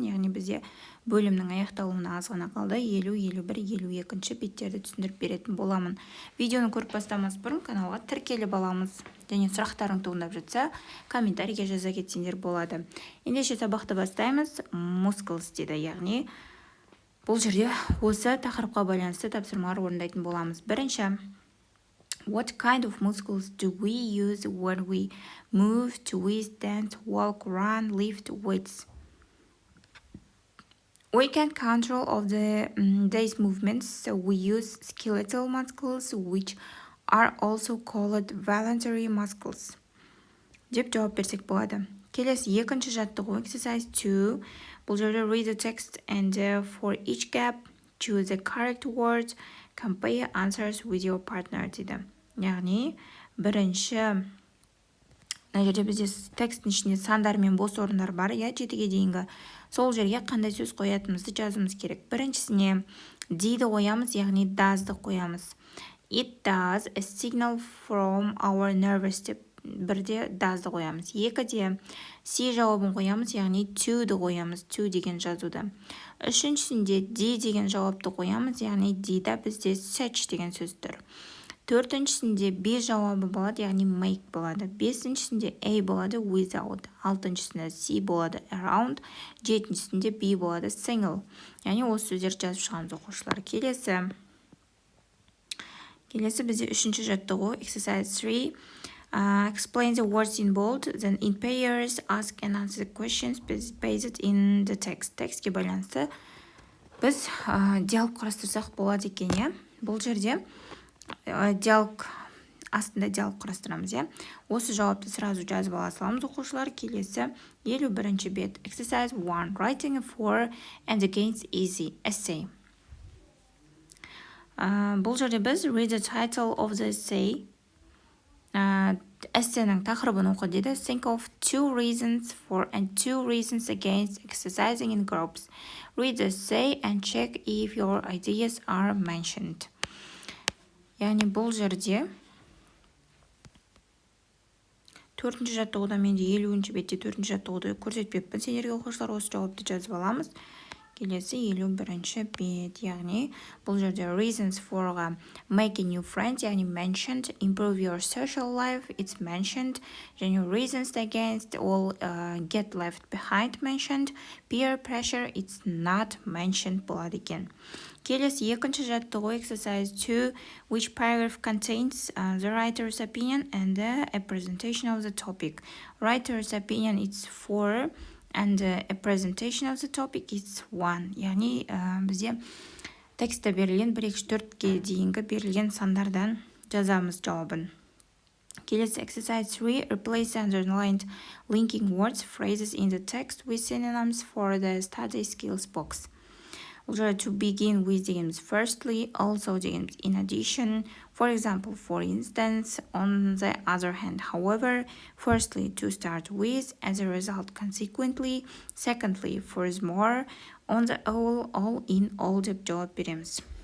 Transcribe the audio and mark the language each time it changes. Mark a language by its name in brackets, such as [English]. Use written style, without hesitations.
[Kazakh] Яғни бізде бөлімнің аяқталуына аз ғана қалды. 50, 51, 52-ші беттерді түсіндіріп беретін боламын. Видеоны көріп бастамас бұрын каналға тіркеліп аламыз. Және сұрақтарың туындап жатса, комментарийге жаза кетсеңдер болады. Ендеше сабақты бастаймыз. Muscles дейді, яғни бұл жерде осы тақырыпқа байланысты тапсырмалар орындайтын боламыз. [English] Бірінші, what kind of muscles do we use when we move, twist, stand, walk, run, lift weights? We can control of these movements, so we use skeletal muscles, which are also called voluntary muscles. [Kazakh] Деп жауап берсек болады. Келесі екінші жаттығу exercise 2. Бұл жерде [English] read the text and for each gap, choose the correct word, compare answers with your partner [Kazakh] дейді. Яғни бірінші мына жерде бізде тексттің ішінде сандар мен бос орындар бар, 7-ге дейінгі. Сол жерге қандай сөз қоятынымызды жазуымыз керек. Біріншісіне did қоямыз, яғни does'ды қоямыз. [English] It does a signal from our nervous [Kazakh] деп бірде does'ды қоямыз. Екіде C жауабын қоямыз, яғни to'ды қоямыз, to деген жазуды. Үшіншісінде D деген жауапты қоямыз, яғни D'да бізде search деген сөз тұр. Төртіншісінде B жауабы болады, яғни make болады. Бесіншісінде A болады, without. Алтыншысында C болады, around. Жетіншісінде B болады, single. Яғни осы сөздер жазып шығамыз оқушылар. Келесі бізде үшінші жаттығу exercise 3. [English] Explain the words in bold, then in pairs, ask and answer questions based in the text. [Kazakh] Текстке байланысты біз диалог құрастырсақ болады екен, иә? Бұл жерде диалог астында диалог құрастырамыз, иә? Осы жауапты сразу жазып ала саламыз оқушылар. Келесі 51-ші бет. Exercise 1. [English] Writing a for and against easy essay. [Kazakh] Бұл жерде біз [English] read the title of the essay. [Kazakh] Эссенің тақырыбын оқы дейді. [English] Think of 2 reasons for and 2 reasons against exercising in groups. Read the essay and check if your ideas are mentioned. [Kazakh] Яғни бұл жерде төртінші жаттығуда менде 50-ші бетте төртінші жаттығуды көрсетпеппін. Сендерге оқушылар осы жауапты жазып аламыз. Келесі 51-ші бет, яғни бұл жерде [English] reasons [Kazakh] forға [English] make a new friend, [Kazakh] яғни [English] mentioned, improve your social life, it's mentioned, [Kazakh] және [English] reasons against all get left behind mentioned, peer pressure, it's not mentioned [Kazakh] болады екен. Келесі екінші жаттығу [English] exercise 2, which paragraph contains the writer's opinion and a presentation of the topic. Writer's opinion it's 4, and a presentation of the topic is 1. [Kazakh] Яғни бізде текстте берілген 1-2-4-ге дейінгі берілген сандардан жазамыз жауабын. Келесі exercise 3. [English] Replace the underlined linking words, phrases in the text with synonyms for the study skills box. To begin with degrees firstly, also degrees in addition, for example, for instance, on the other hand, however, firstly, to start with, as a result, consequently, secondly, furthermore, on the whole, all in all [Kazakh] деп жауап береміз.